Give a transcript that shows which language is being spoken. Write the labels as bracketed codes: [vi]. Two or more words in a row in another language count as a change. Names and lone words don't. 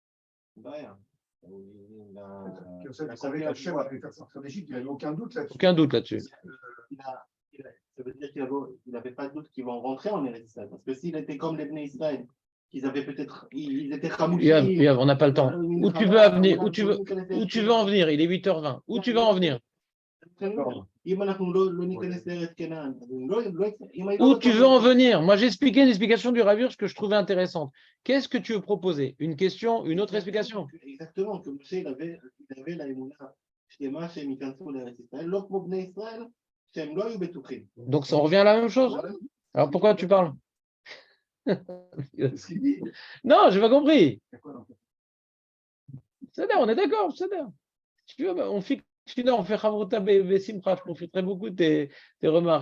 [fr] Yosef savait qu'Hachem a pu faire sortir d'Égypte, il n'y avait aucun doute là-dessus. Aucun doute là-dessus. Ça veut dire qu'il n'avait pas de doute qu'ils vont rentrer en Eretz Israël. Parce que s'il était comme les Bnei Israël, ils avaient peut-être. Ils étaient ramouchés. On n'a pas le temps. Où tu veux en venir? Il est 8h20. Où tu veux en venir? [he] אם אנחנו לא ניכנס לארץ כנען, אז אם אני [fr] Où tu veux en venir? Moi, j'ai expliqué une explication du Rav Hirsch que je trouvais intéressante. Qu'est-ce que tu veux proposer? Une question, une autre explication? Exactement, que Moshe, il avait la émouna [he] שלמה שהם ייכנסו לארץ ישראל, לא כמו בני ישראל, שהם לא היו בטוחים. [fr] Donc, ça revient à la même chose? Alors, pourquoi tu parles? Ce qu'il dit. Non, j'ai pas compris. D'accord, donc. C'est-à-dire, on est d'accord, c'est-à-dire. Si tu veux, on fixe. On fait [he] חברותא בשמחה, [fr] je profiterai beaucoup de tes remarques.